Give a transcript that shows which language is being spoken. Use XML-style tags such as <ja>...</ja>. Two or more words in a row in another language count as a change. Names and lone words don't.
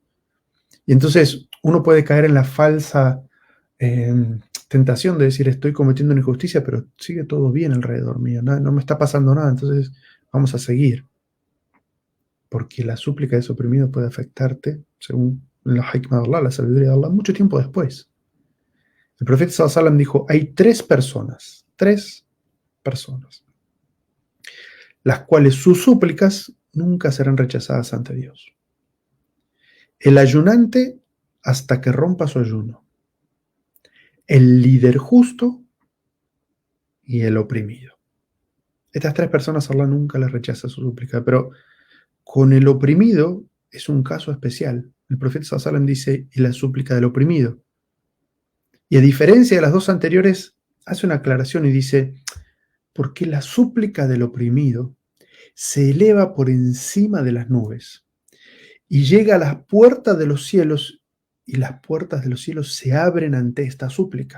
<es>Y entonces uno puede caer en la falsa tentación de decir estoy cometiendo una injusticia, pero sigue todo bien alrededor mío, no me está pasando nada, entonces vamos a seguir. Porque la súplica de ese oprimido puede afectarte, según la hikmah de Allah, la sabiduría de Allah, mucho tiempo después. El profeta</es> <ar>صلى الله عليه وسلم</ar> <es>dijo, hay tres personas, las cuales sus súplicas nunca serán rechazadas ante Dios. El ayunante hasta que rompa su ayuno, el líder justo y el oprimido. Estas tres personas Allah nunca les rechaza su súplica, pero con el oprimido es un caso especial. El profeta</es> <ar>صلى الله عليه وسلم</ar> <es>dice, y la súplica del oprimido. Y a diferencia de las dos anteriores, hace una aclaración y dice, porque la súplica del oprimido se eleva por encima de las nubes y llega a las puertas de los cielos y las puertas de los cielos se abren ante esta súplica.</es>